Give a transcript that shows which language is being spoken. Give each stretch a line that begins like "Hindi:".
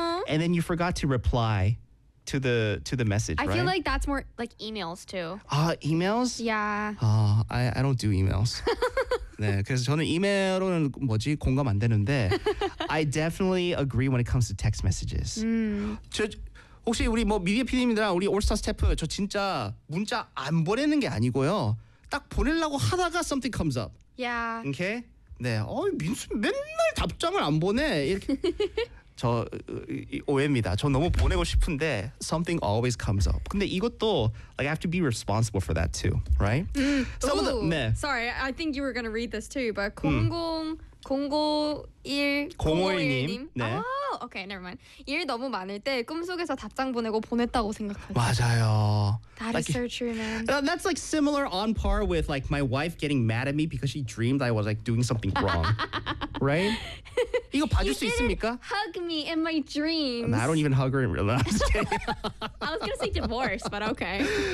English: And then you forgot to reply to the message. I feel like that's more like emails too. Emails? Yeah. I don't do emails.
Korean: 네, 그래서 저는 이메일로는 뭐지 공감 안 되는데.
English: I definitely agree when it comes to text messages.
Korean: 혹시 우리 뭐 미디어 PD님들이랑 우리 올스타 스태프 저 진짜 문자 안 보내는 게 아니고요. 딱 보내려고 하다가
English: something comes up. Yeah.
Korean: 오케이? 네. 어이 민수 맨날 답장을 안 보내. 이렇게 저 오해입니다. 저 너무 보내고 싶은데
English: something always comes up.
Korean: 근데 이것도
English: like I have to be responsible for that too, right? Some ooh, of the, 네. Sorry, I think you were going to read this too, but 001님.
Korean: 네.
English: Okay, never mind.
Korean: 일 너무 많을 때 꿈속에서 답장 보내고 보냈다고 생각하죠. 맞아요.
English: That like, is so true, man. That's like similar on par with like my wife getting mad at me because she dreamed I was like doing something wrong. right?
Korean: 이거 봐줄 수 있습니까?
English: Hug me in my dreams. I don't even hug her in real life. I was gonna say divorce, but okay.